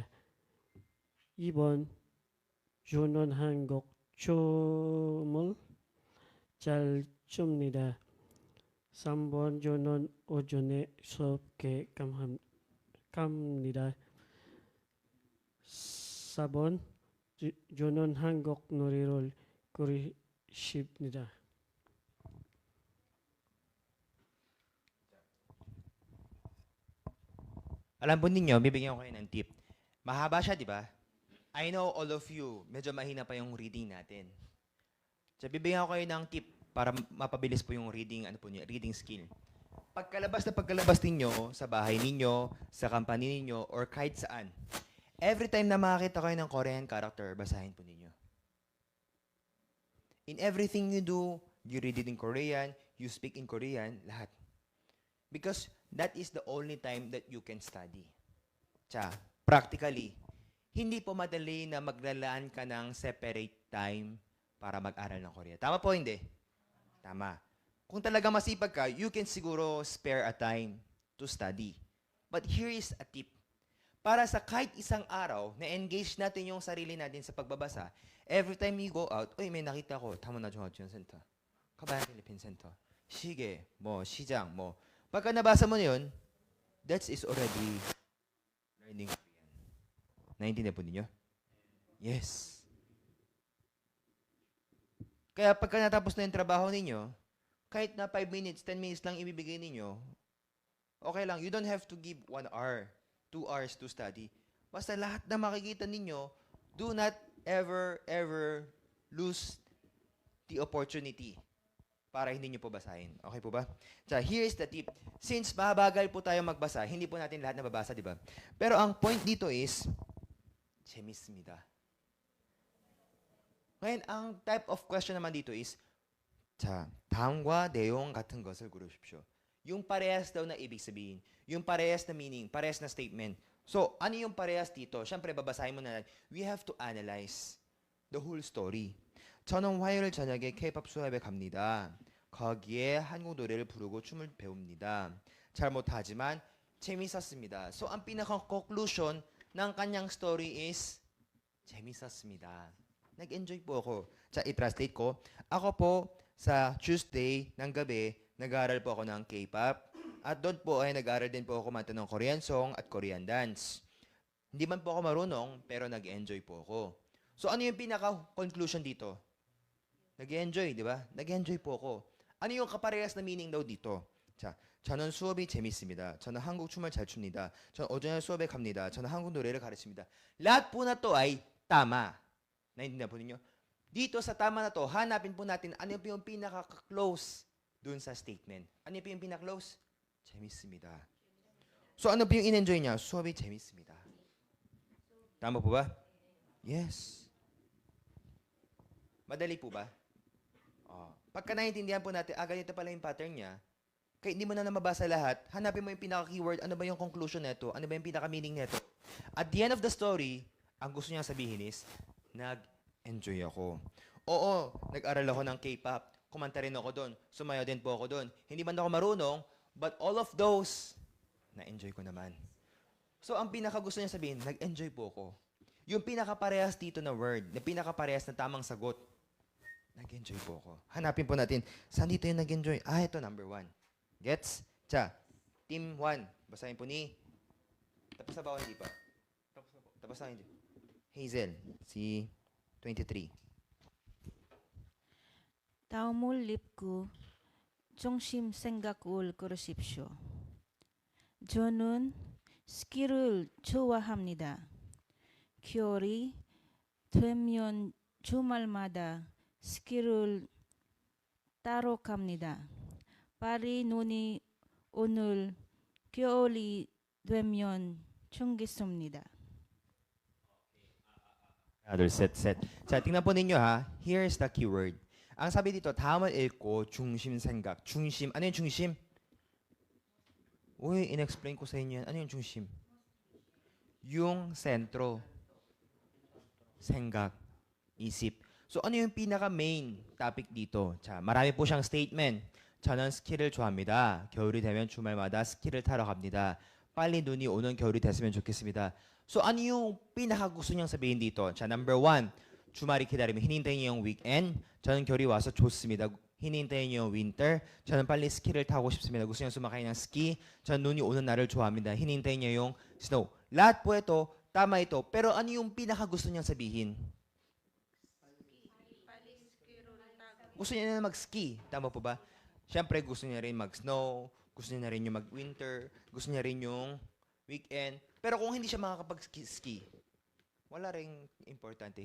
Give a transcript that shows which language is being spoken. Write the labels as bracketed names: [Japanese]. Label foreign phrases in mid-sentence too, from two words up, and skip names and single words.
[Korean] 2번 주는 한국 춤을 잘 춥니다. 3번 주는 오전에 수업에 갑니다. 4번 주는 한국 노래를 고르십니다. [Filipino] Alam po ninyo, bibigyan ko kayo ng tip. Mahaba siya, di ba? [English] I know all of you, [Filipino] medyo mahina pa yung reading natin. So, bibigyan ko kayo ng tip para mapabilis po yung [English] reading skill. [Filipino] Pagkalabas ninyo sa bahay ninyo, sa company ninyo, or kahit saan, [English] every time [Filipino] na makakita kayo ng [English] Korean character, [Filipino] basahin po ninyo. [English] In everything you do, you read it in Korean, you speak in Korean, [Filipino] lahat. [English] Because that is the only time that you can study. Practically, [Filipino] hindi po madali na maglalaan ka ng [English] separate time [Filipino] para mag-aral ng Korea. Tama po, hindi? Tama. Kung talaga masipag ka, [English] you can siguro spare a time to study. But here is a tip. [Filipino] Para sa kahit isang araw na engage natin yung sarili natin sa pagbabasa, [English] every time you go out, [Filipino] may nakita ko, Tamona Junghachun Center, Kabayan Philippine Center, Sige, Sijang, Pagka nabasa mo na yun, [English] that is already learning Korean. [Filipino] Naintindihan po ninyo? Yes. Kaya pagka natapos na yung trabaho ninyo, kahit na [English] 5 minutes, 10 minutes [Filipino] lang ibibigay ninyo, okay lang. [English] You don't have to give 1 hour, 2 hours to study. [Filipino] Basta lahat na makikita ninyo, [English] do not ever lose the opportunity [Filipino] para hindi nyo po basahin. Okay po ba? [English] Here is the tip. [Filipino] Since mabagal po tayo magbasa, hindi po natin lahat nababasa, di ba? Pero ang point dito is, 재밌습니다. Ngayon, ang [English] type of question [Filipino] naman dito is, [Korean] 다음과 내용 같은 것을 고르십시오. [Filipino] Yung parehas daw na ibig sabihin. Yung parehas na meaning, parehas na statement. So, ano yung parehas dito? Siyempre, babasahin mo na. [English] We have to analyze the whole story. [Korean] 저는 화요일 저녁에 K-pop 수업에 갑니다. 거기에 한국 노래를 부르고 춤을 배웁니다. 잘 못하지만 재밌었습니다. [Filipino] So, ang pinaka-conclusion ng kanyang story is, 재밌었습니다. Nag-enjoy po ako. I-translate ko. Ako po, sa Tuesday ng gabi, nag-aaral po ako ng K-pop. At doon po ay nag-aaral din po ako kumanta ng [English] Korean song [Filipino] at [English] Korean dance. [Filipino] Hindi man po ako marunong, pero nag-enjoy po ako. So ano yung pinaka-conclusion dito? Nag-enjoy, di ba? Nag-enjoy po ako. Ano yung kaparehas na meaning daw dito? [Korean] 저는 수업이 재밌습니다. 저는 한국 춤을 잘 춥니다. 저는 오전에 수업에 갑니다. 저는 한국 노래를 가르칩니다. [Filipino] Lahat po na to ay tama. Naintindihan po ninyo? Dito sa tama na to, hanapin po natin ano yung pinaka-close dun sa statement. Ano yung pinaka-close? 재밌습니다. So ano po yung in-enjoy niya? [Korean] 수업이 재밌습니다. [Filipino] Tama po ba? Yes. Madali po ba? Pagka naintindihan po natin, ganito pala yung pattern niya, kaya hindi mo na mabasa lahat, hanapin mo yung pinaka-keyword, ano ba yung conclusion nito, ano ba yung pinaka-meaning nito. [English] At the end of the story, [Filipino] ang gusto niya sabihin is, nag-enjoy ako. Oo, nag-aral ako ng K-pop, kumanta rin ako doon, sumayaw din po ako doon. Hindi man ako marunong, [English] but all of those, [Filipino] na-enjoy ko naman. So, ang pinaka-gusto niya sabihin, nag-enjoy po ako. Yung pinaka-parehas dito na word, na pinaka-parehas na tamang sagot, nag-enjoy po ako. Hanapin po natin, saan dito yung nag-enjoy? Ito, number 1. Gets? Team 1. Basahin po ni... Tapos na ba o hindi pa? Tapos na hindi. Hazel, si 23. [Korean] 다음을 읽고 중심 생각을 고르십시오. 저는 스키를 좋아합니다. 겨울이 되면 주말마다 스키를 따러 갑니다. 파리 눈이 오늘 겨울이 되면 춥겠습니다. [English] Other set. [Filipino] tingnan po ninyo ha. [English] Here's the keyword. [Filipino] Ang sabi dito, [Korean] 다음을 읽고 중심 생각. 중심. [Filipino] Ano yung 중심? in-explain ko sa inyo yan. Ano yung 중심? Yung sentro. [Korean] 생각. Isip. [Filipino] So ano yung pinaka-main topic dito? marami po siyang statement. [Korean] 저는 스키를 좋아합니다. 겨울이 되면 주말마다 스키를 타러 갑니다. 빨리 눈이 오는 겨울이 됐으면 좋겠습니다. [Filipino] So ano yung pinaka-gusto niyang sabihin dito? number 1, [Korean] 주말이 기다리면 [Filipino] hinihintay niyo yung weekend. [Korean] 저는 겨울이 와서 좋습니다. [Filipino] hinihintay niyo yung winter. [Korean] 저는 빨리 스키를 타고 싶습니다. [Filipino] gusto niyo sumakay ng ski. [Korean] 저는 눈이 오는 날을 좋아합니다. [Filipino] hinihintay niyo yung snow. Lahat po ito, tama ito. Pero ano yung pinaka-gusto niyang sabihin? Gusto niya na mag-ski. Tama po ba? Siyempre, gusto niya rin mag-snow. Gusto niya rin yung mag-winter. Gusto niya rin yung weekend. Pero kung hindi siya makakapag-ski, wala ring importante.